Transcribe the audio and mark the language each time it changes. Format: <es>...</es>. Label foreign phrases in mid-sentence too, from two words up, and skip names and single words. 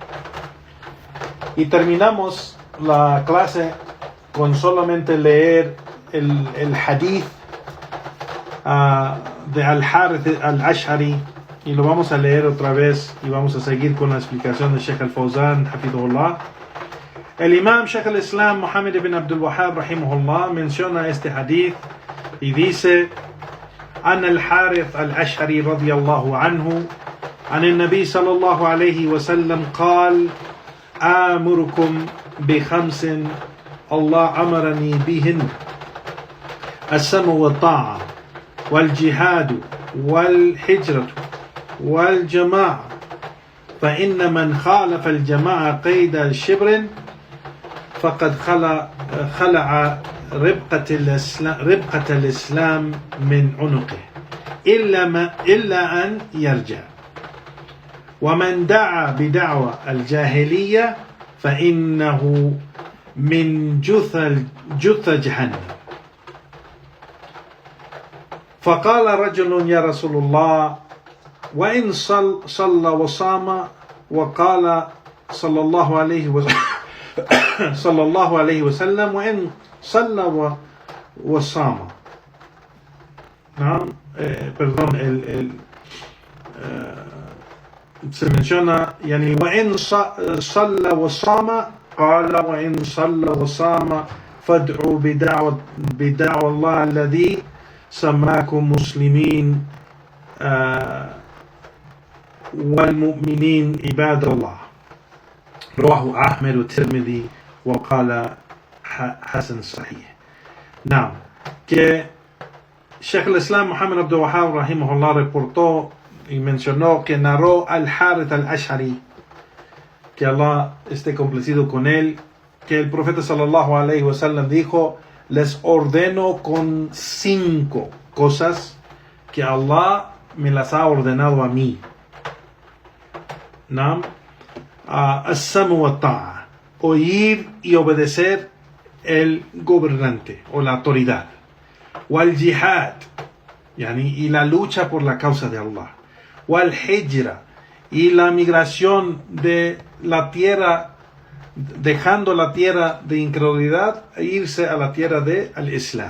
<es>Y terminamos la clase con solamente leer el hadith de Al-Harith al-Ash'ari, y lo vamos a leer otra vez y vamos a seguir con la explicación de Sheikh al-Fawzan hafidhahullah. El Imam Sheikh al-Islam Muhammad ibn Abdul Wahhab rahimahullah menciona este hadith y dice:</es> <ar>عن الحارث الأشعري رضي الله عنه عن النبي صلى الله عليه وسلم قال آمركم بخمس الله أمرني بهن السمع والطاعة والجهاد والهجرة و الجماعة فإن من خالف الجماعة قيد شبر فقد خلع ربقة الإسلام من عنقه إلا أن يرجع ومن دعا بدعوى الجاهلية فإنه من جثى جهنم. فقال رجل يا رسول الله وإن صلى وصام وقال صلى الله عليه وسلم وإن صلى وصام. نعم</ar> <es>perdón, se menciona</es> <ar>يعني وإن صلى وصام قال وإن صلى وصام فادعوا بدعوى الله الذي سماكم مسلمين والمؤمنين عباد الله. رواه أحمد والترمذي وقال حسن صحيح. نعم,</ar> <es>que Sheikh al-Islam Muhammad Abdul Wahhab rahimahullah reportó y mencionó que narró al-Harith al-Ash'ari, que Allah esté complacido con él, que el profeta</es> <ar>صلى الله عليه وسلم</ar> <es>dijo: les ordeno con 5 cosas que Allah me las ha ordenado a mí.</es> <ar>نعم السمع والطاعة,</ar> <es>oír y obedecer el gobernante o la autoridad.</es> <ar>والجهاد,</ar> <es>y la lucha por la causa de Allah.</es> <ar>والهجرة,</ar> <es>y la migración de la tierra, dejando la tierra de incredulidad e irse a la tierra de al Islam.</es>